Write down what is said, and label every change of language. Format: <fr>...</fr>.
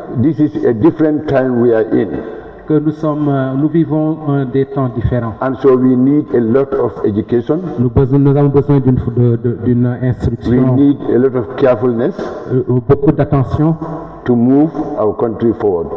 <en>this is a different time we are in.</en> <fr>Nous vivons des temps différents.</fr> <en>And so we need a lot of education.</en> <fr>Nous avons besoin d'une</fr> <en>We</en> <fr>instruction,</fr> <en>need a lot of carefulness</en> <fr>beaucoup d'attention</fr> <en>to move our country forward</en>